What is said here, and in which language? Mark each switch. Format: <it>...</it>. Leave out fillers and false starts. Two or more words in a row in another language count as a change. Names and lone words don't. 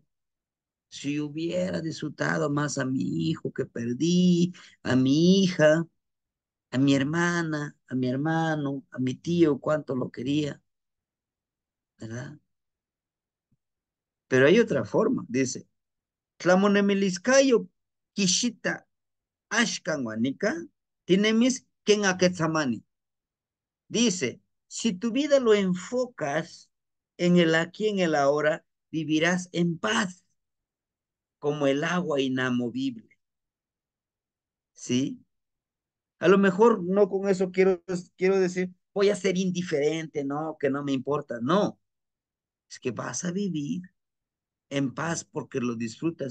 <es>Si hubiera disfrutado más a mi hijo que perdí, a mi hija, a mi hermana, a mi hermano, a mi tío, cuánto lo quería, ¿verdad? Pero hay otra forma, dice,</es> <nah>Tlamonemiliscayo kishita ashkan wanika, tinemis ken aketsamani.</nah> <es>Dice, si tu vida lo enfocas en el aquí, en el ahora, vivirás en paz, como el agua inamovible, ¿sí? A lo mejor no con eso quiero decir, voy a ser indiferente, no, que no me importa, no, es que vas a vivir en paz porque lo disfrutas.</es>